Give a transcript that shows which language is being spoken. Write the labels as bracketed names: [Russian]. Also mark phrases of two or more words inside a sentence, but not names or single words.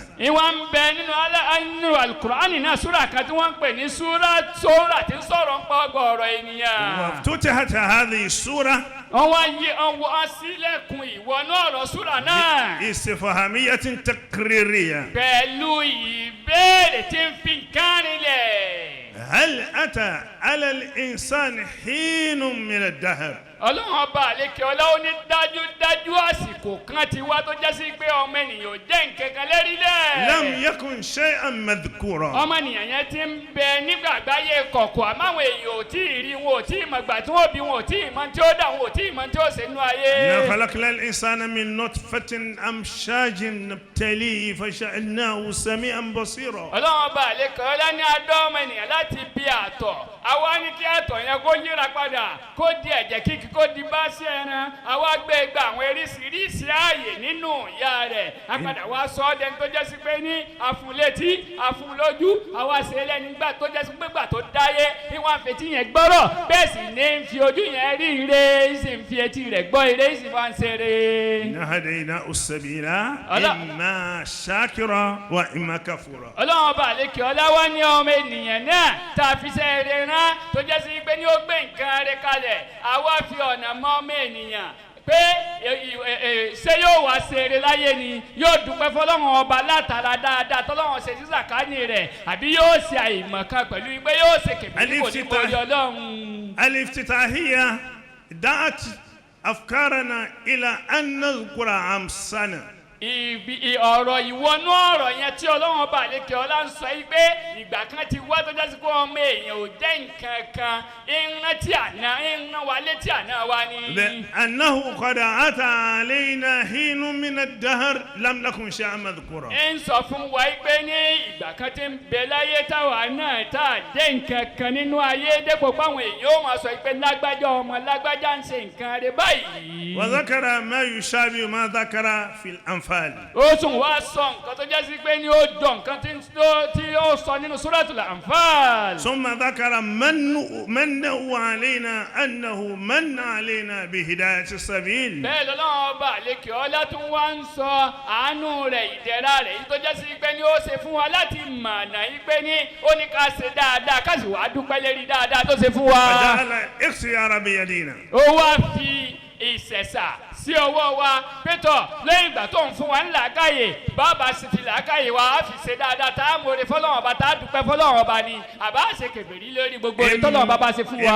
[Yoruba] ìwà ń bẹ nínú alukur'ani náà súrà kan tí wọ́n ń pè ní súrà tí ń sọ̀rọ̀ ń pa ọgọ́rọ̀ ènìyàn. [Arabic] وافتتحت هذه السورة [Yoruba] wọ́n wá yí ọwọ́ sílẹ̀kùn ìwọnú ọ̀rọ̀ súrà náà. [Arabic] استفهامية تقريرية. [Yoruba] pẹ̀lú ìbéèrè tí ń fi nǹkan rinlẹ̀. [Arabic] هل أتى على الإنسان حين من الدهر [Yoruba] ọlọ́run ọba àlékè ọlá ó ní dájúdájú àsìkò kan ti wá tó jẹ́ sí pé ọmọ ènìyàn ò jẹ́ nǹkan kan lérílẹ̀. [Arabic] لم يكن شيئا مذكورا. [Yoruba] ọmọ ènìyàn yẹn ti ń bẹ nígbà àgbáyé kọ̀kọ̀ àmọ́ àwọn èèyàn ò tí ì rí wọn ò tí ì mọ̀ gbà tí wọ́n bí wọn ò tí ì mọ̀ tí ó dà wọn ò tí ì mọ̀ tí ó ṣe nú ayé. [Arabic] إنا خلقنا الإنسان من نطفة أمشاج نبتليه فجعلناه سميعا بصيرا. [Yoruba] ọlọ́run ọba àlékè ọlá ní adọ́ ọmọ ènìyàn láti bí àtọ̀ àwa ní kí àtọ̀ yẹn kó yíra padà kó di ẹ̀jẹ̀ kíkí kó di bá sí ẹran àwa gbé gba àwọn eríṣiríṣi ààyè nínú ìyá rẹ̀ apàdà wa sọ ọ́ dẹni tó jẹ́ sí pé ní àfúnlétí àfúnlójú àwa ṣe lẹ́ni gbà tó jẹ́ sí pé gbà tó dáyé bí wọ́n fetí yẹn gbọ́rọ̀ bẹ́ẹ̀ sì ní ń fi ojú yẹn rí ire sì ń fi etí rẹ̀ gbọ́ ire sì máa ń ṣeré. [Arabic] إنا هديناه السبيل إما شاكرا وإما كفورا. [Yoruba] ọlọ́run ọba àlékè ọlá wá ní ọmọ ènìyàn náà tá a fi ṣe eré rán tó jẹ́ sí pé ní ó gbé nǹkan rẹ̀ kalẹ̀ àwa fi ọ̀nà mọ́ ọmọ ènìyàn pé ṣé yóò wá ṣeré láyé ni yóò dúpẹ́ fọlọ́run ọba látara dáadáa tọ́lọ́run ṣe sísà kání rẹ̀ àbí yóò ṣe àìmọ̀kan pẹ̀lú pé yóò ṣe kèmí kò ní borí ọlọ́run. [Arabic] الافتتاحية دعت أفكارنا إلى أن نذكر أمسنا. [Yoruba] ọ̀rọ̀ ìwọnú ọ̀rọ̀ yẹn tí ọlọ́run ọba àlékè ọlá ń sọ yìí pé ìgbà kan ti wá tó jásí kó ọmọ èèyàn ò jẹ́ nǹkan kan ìrántí àná ìran wa létí àná wa ni. [Arabic] أنه قد أتى علينا حين من الدهر لم نكن شيئا مذكورا. [Yoruba] ń sọ fún wa pé ní ìgbà kan ti ń bẹ láyé táwa náà tá a jẹ́ nǹkan kan nínú ayé dépò páwọn èèyàn ó máa sọ pé lágbájá ọmọ lágbájá ń ṣe nǹkan rẹ̀ báyìí. [Arabic] وذكر ما يشابه ما ذكر في الأنفال. [Yoruba] ó tún wá sọ nǹkan tó jẹ́ sí pé ní ó jọ nǹkan tí ó sọ nínú Suratul Anfal. [Arabic] ثم ذكر منه علينا أنه من علينا بهداية السبيل. [Yoruba] bẹ́ẹ̀ lọ́lọ́run ọba àlékè ọlá tún wá ń sọ àánú rẹ̀ ìdẹ̀ra rẹ̀ yìí tó jẹ́ sí pé ní ó ṣe fún wa láti mọ̀nà yìí pé ní ó ní ká ṣe dáadáa ká sì wá dúpẹ́ lérí dáadáa tó ṣe fún wa. [Arabic] فجعل الاختيار بيدنا. [Yoruba] ó wá fi ìṣẹ̀ṣà sí ọwọ́ wa pétọ̀ lẹ́yìn ìgbà tó ń fún wa ní làákàyè bàbá sì fi làákàyè wa á fi ṣe dáadáa tá a mọ̀ọ́rẹ́ fọlọ́wọ́n ọba tá a dúpẹ́ fọlọ́wọ́n ọba ni àbá ṣe kèfèrí lórí gbogbo ìtọ́lọ́wọ́n bàbá ṣe fún wa.